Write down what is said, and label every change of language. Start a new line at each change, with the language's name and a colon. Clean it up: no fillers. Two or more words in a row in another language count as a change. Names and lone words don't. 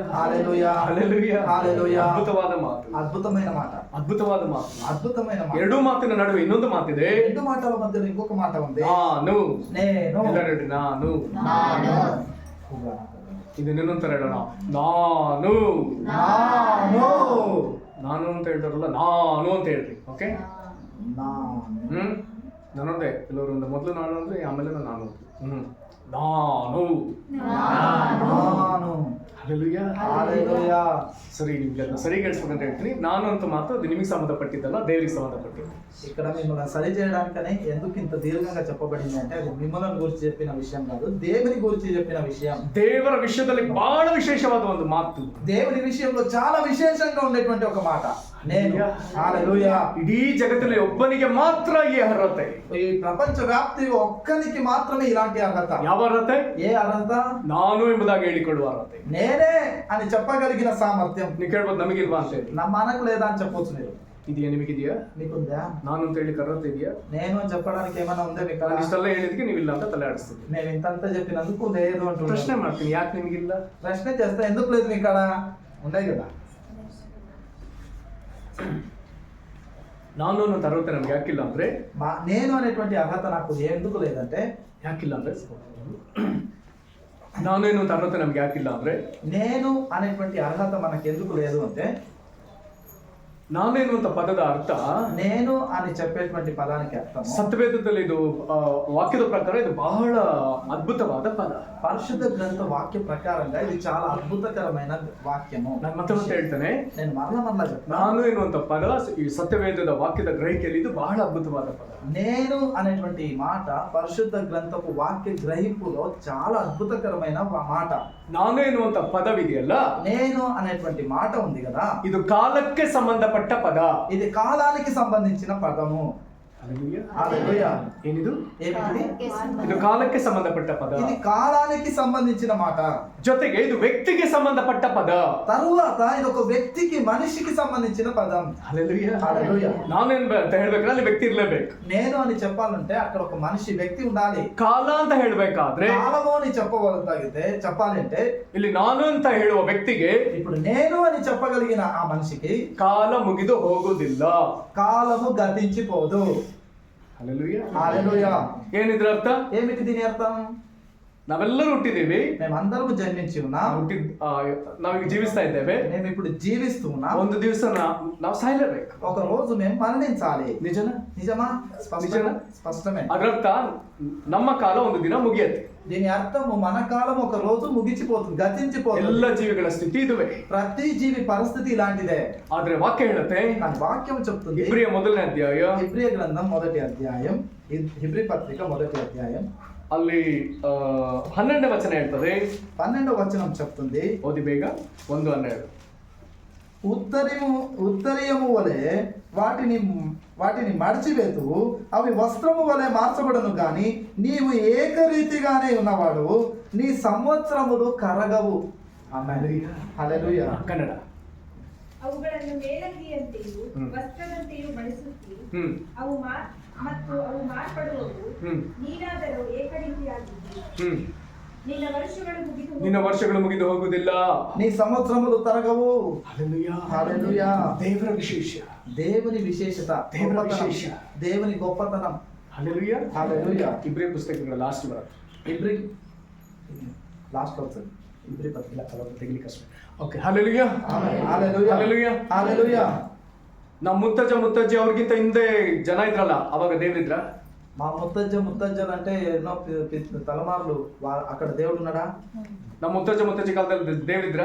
Telugu: హల్లెలూయా, హల్లెలూయా, హల్లెలూయా.
Kannada: ಅದ್ಭುತವಾದ ಮಾತು,
Telugu: అద్భుతమైన మాట,
Kannada: ಅದ್ಭುತವಾದ ಮಾತು.
Telugu: అద్భుతమైన మాట.
Kannada: 2 ಮಾತಿನ ನಡುವೆ ಇನ್ನೊಂದು ಮಾತಿದೆ.
Telugu: 2 మాటల మధ్యలో ఇంకొక మాట ఉంది,
Kannada: ನಾನು.
Telugu: నేను.
Kannada: ಎಲ್ಲ ನೋಡಿ, ನಾನು. ಇದು ಇನ್ನೊಂಥರ ಹೇಳೋಣ, ನಾನು. ನಾನು ಅಂತ ಹೇಳ್ತಾರಲ್ಲ, ನಾನು ಅಂತ ಹೇಳ್ರಿ. ಓಕೆ, ನಾನೊಂದೇ. ಕೆಲವರು ಮೊದಲು ನಾನು ಅಂದ್ರೆ ಆಮೇಲೆ ನಾನು. ನಾನು. ಹಲ್ಲೆಲೂಯಾ,
Telugu: హల్లెలూయా.
Kannada: ಸರಿ, ನಿಮ್ಗೆಲ್ಲ ಸರಿ ಕೇಳಿಸ್ಬೇಕಂತ ಹೇಳ್ತೀನಿ. ನಾನು ಅಂತ ಮಾತ್ರ ಅದು ನಿಮಗೆ ಸಂಬಂಧಪಟ್ಟಿದ್ದಲ್ಲ, ದೇವರಿಗೆ ಸಂಬಂಧಪಟ್ಟಿದ್ದು.
Telugu: ఇక్కడ మిమ్మల్ని సరి చేయడానికనే ఎందుకు ఇంత దీర్ఘంగా చెప్పబడింది అంటే, అది మిమ్మల్ని గురించి చెప్పిన విషయం కాదు, దేవుని గురించి చెప్పిన విషయం.
Kannada: ದೇವರ ವಿಷಯದಲ್ಲಿ ಬಹಳ ವಿಶೇಷವಾದ ಒಂದು ಮಾತು,
Telugu: దేవుని విషయంలో చాలా విశేషంగా ఉండేటువంటి ఒక మాట, నేను. హల్లెలూయా.
Kannada: ಇಡೀ ಜಗತ್ತಲ್ಲಿ ಒಬ್ಬನಿಗೆ ಮಾತ್ರ ಈ ಅರ್ಹತೆ.
Telugu: ఈ ప్రపంచ వ్యాప్తి ఒక్కనికి మాత్రమే ఇలాంటి అర్హత.
Kannada: ಯಾವ ಅರ್ಹತೆ?
Telugu: ఏ అర్హత?
Kannada: ನಾನು ಎಂಬುದಾಗಿ ಹೇಳಿಕೊಳ್ಳುವ ಅರ್ಹತೆ.
Telugu: నేనే అని చెప్పగలిగిన సామర్థ్యం.
Kannada: ನೀವು ಕೇಳ್ಬೋದು, ನಮಗಿಲ್ವಾ ಅಂತ ಹೇಳಿ.
Telugu: మనకు లేదా అని చెప్పొచ్చు మీరు.
Kannada: ಇದೆಯಾ, ನಿಮಗಿದೆಯಾ?
Telugu: మీకుందా?
Kannada: ನಾನು ಅಂತ ಹೇಳಿ ಅರ್ಹತೆ ಇದೆಯಾ?
Telugu: నేను అని చెప్పడానికి ఏమైనా ఉందా మీకు?
Kannada: ನಾನು ಇಷ್ಟೆಲ್ಲ ಹೇಳಿದಕ್ಕೆ ನೀವಿಲ್ಲ ಅಂತ ತಲೆ ಆಡಿಸ್ತೀನಿ.
Telugu: నేను ఇంతంతా చెప్పినందుకు లేదు అంటున్నాను.
Kannada: ಪ್ರಶ್ನೆ ಮಾಡ್ತೀನಿ, ಯಾಕೆ ನಿಮಗಿಲ್ಲ?
Telugu: ప్రశ్న చేస్తా, ఎందుకు లేదు మీకు? అక్కడ ఉండే కదా.
Kannada: ನಾನು ಅನ್ನೋ ಅರ್ಹತೆ ನಮ್ಗೆ ಯಾಕಿಲ್ಲ ಅಂದ್ರೆ,
Telugu: నేను అనేటువంటి అర్హత నాకు ఎందుకు లేదంటే,
Kannada: ಯಾಕಿಲ್ಲ ಅಂದ್ರೆ, ನಾನೇನು ಅಂತ ಅರ್ಹತೆ ನಮ್ಗೆ ಯಾಕಿಲ್ಲ ಅಂದ್ರೆ,
Telugu: నేను అనేటువంటి అర్హత మనకు ఎందుకు లేదు అంటే,
Kannada: ನಾನು ಎನ್ನುವಂತ ಪದದ ಅರ್ಥ
Telugu: నేను అని చెప్పేటువంటి పదానికి అర్థం
Kannada: ಸತ್ಯವೇದದಲ್ಲಿ ಇದು ವಾಕ್ಯದ ಪ್ರಕಾರ ಇದು ಬಹಳ ಅದ್ಭುತವಾದ ಪದ.
Telugu: పరిశుద్ధ గ్రంథ వాక్య ప్రకారంగా ఇది చాలా అద్భుతకరమైన వాక్యము.
Kannada: ನಾನು ಮತ್ತೆ ಹೇಳ್ತೇನೆ,
Telugu: నేను మరలా చెప్తాను.
Kannada: ನಾನು ಎನ್ನುವಂತ ಪದ ಈ ಸತ್ಯವೇದದ ವಾಕ್ಯದ ಗ್ರಹಿಕೆಯಲ್ಲಿ ಇದು ಬಹಳ ಅದ್ಭುತವಾದ ಪದ.
Telugu: నేను అనేటువంటి ఈ మాట పరిశుద్ధ గ్రంథపు వాక్య గ్రహింపులో చాలా అద్భుతకరమైన మాట.
Kannada: ನಾನು ಎನ್ನುವಂತ ಪದವಿದೆಯಲ್ಲ,
Telugu: నేను అనేటువంటి మాట ఉంది కదా,
Kannada: ಇದು ಕಾಲಕ್ಕೆ ಸಂಬಂಧಪಟ್ಟ ಪದ.
Telugu: ఇది కాలానికి సంబంధించిన పదము. హల్లెలూయా.
Kannada: ಏನಿದು?
Telugu: ఏమిటి?
Kannada: ಇದು ಕಾಲಕ್ಕೆ ಸಂಬಂಧಪಟ್ಟ ಪದ.
Telugu: ఇది కాలానికి సంబంధించిన మాట.
Kannada: ಜೊತೆಗೆ ಇದು ವ್ಯಕ್ತಿಗೆ ಸಂಬಂಧಪಟ್ಟ ಪದ.
Telugu: తరువాత ఇది ఒక వ్యక్తికి, మనిషికి సంబంధించిన పదం. హల్లెలూయా.
Kannada: ನಾನೇನ್ ಅಂತ ಹೇಳ್ಬೇಕಂದ್ರೆ ಅಲ್ಲಿ ವ್ಯಕ್ತಿ ಇರ್ಲೇಬೇಕು.
Telugu: నేను అని చెప్పాలంటే అక్కడ ఒక మనిషి, వ్యక్తి ఉండాలి.
Kannada: ಕಾಲ ಅಂತ ಹೇಳ್ಬೇಕಾದ್ರೆ,
Telugu: కాలము అని చెప్పాలంటే
Kannada: ಇಲ್ಲಿ ನಾನು ಅಂತ ಹೇಳುವ ವ್ಯಕ್ತಿಗೆ
Telugu: ఇప్పుడు నేను అని చెప్పగలిగిన ఆ మనిషికి
Kannada: ಕಾಲ ಮುಗಿದು ಹೋಗುವುದಿಲ್ಲ.
Telugu: కాలము గతించిపోదు. హల్లెలూయా.
Kannada: ಏನಿದ್ರ ಅರ್ಥ?
Telugu: ఏమిటి దీని అర్థం?
Kannada: ನಾವೆಲ್ಲರೂ ಹುಟ್ಟಿದ್ದೀವಿ,
Telugu: మేమందరము జన్మించి ఉన్నాం,
Kannada: ನಾವೀಗ ಜೀವಿಸ್ತಾ ಇದ್ದೇವೆ.
Telugu: మేము ఇప్పుడు జీవిస్తూ ఉన్నాం.
Kannada: ಒಂದು ದಿವಸ ನಾವು ಸಾಯಲೇಬೇಕು.
Telugu: ఒక రోజు మేము మరణించాలి.
Kannada: ನಿಜನಾ?
Telugu: నిజమా? నిజమా? స్పష్టమే.
Kannada: ಅದರರ್ಥ ನಮ್ಮ ಕಾಲ ಒಂದು ದಿನ ಮುಗಿಯತ್ತೆ.
Telugu: దీని అర్థము మన కాలం ఒక రోజు ముగిచిపోతుంది, గతించిపోతుంది.
Kannada: ಎಲ್ಲ ಜೀವಿಗಳ ಸ್ಥಿತಿ ಇದುವೇ.
Telugu: ప్రతి జీవి పరిస్థితి ఇలాంటిదే.
Kannada: ಆದ್ರೆ ವಾಕ್ಯ ಹೇಳುತ್ತೆ,
Telugu: కానీ వాక్యం చెప్తుంది,
Kannada: ಇಬ್ರಿಯ ಮೊದಲನೇ ಅಧ್ಯಾಯ,
Telugu: హెబ్రీ గ్రంథం 1వ అధ్యాయం, హెబ్రీ పత్రిక 1వ అధ్యాయం,
Kannada: ಅಲ್ಲಿ 12ನೇ ವಚನ ಹೇಳ್ತದೆ.
Telugu: 12వ వచనం చెప్తుంది,
Kannada: ಓದಿ ಬೇಗ. 1:12.
Telugu: ఉత్తరీయము వలె వాటిని మడిచివేతు, అవి వస్త్రము వలె మార్చబడను గాని నీవు ఏకరీతిగానే ఉన్నవాడు, నీ సంవత్సరములు కరగవు. హల్లెలూయా.
Kannada: ಕನ್ನಡ. ಅವುಗಳನ್ನು ಮೇಲಂಗಿಯಂತೆಯೂ ವಸ್ತ್ರದಂತೆಯೂ ಮಡಿಸುತ್ತಿ, ಅವು ಮಾರ್ಪಡುವವು. ನೀನಾದರೂ ಏಕರೀತಿಯಾಗಿದ್ದಿ, ನಿನ್ನ ವರ್ಷಗಳು ಮುಗಿದು ಹೋಗುವುದಿಲ್ಲ,
Telugu: నీ సంవత్సరములు తరగవు. హల్లెలూయా.
Kannada: ದೇವರ ವಿಶೇಷ,
Telugu: దేవుని విశేషత,
Kannada: ದೇವರ ವಿಶೇಷ,
Telugu: దేవుని గొప్పతనం. హల్లెలూయా. హల్లెలూయా.
Kannada: ಇಬ್ರಿಯ ಪುಸ್ತಕಗಳ ಲಾಸ್ಟ್ ಬರುತ್ತೆ.
Telugu: ఇబ్రీ లాస్ట్ వస్తుంది. ఇబ్రీ పత్రిక
Kannada: ತೆಗಿಲಿಕ್ಕೆ ಕಷ್ಟ. ಓಕೆ. ಹల్లೆಲೂಯಾ.
Telugu: హల్లెలూయా.
Kannada: ಹಲ್ಲెಲೂಯಾ.
Telugu: హల్లెలూయా.
Kannada: ನಮ್ಮ ಮುತ್ತಜ್ಜಿ ಅವ್ರಿಗಿಂತ ಹಿಂದೆ ಜನ ಇದ್ರಲ್ಲ, ಅವಾಗ ದೇವ್ರಿದ್ರ?
Telugu: మా ముత్తజ్జలు అంటే ఎన్నో తలమార్లు అక్కడ దేవుడు ఉన్నాడా?
Kannada: ನಮ್ಮ ಮುತ್ತಜ್ಜಿ ಕಾಲದಲ್ಲಿ ದೇವ್ರಿದ್ರ?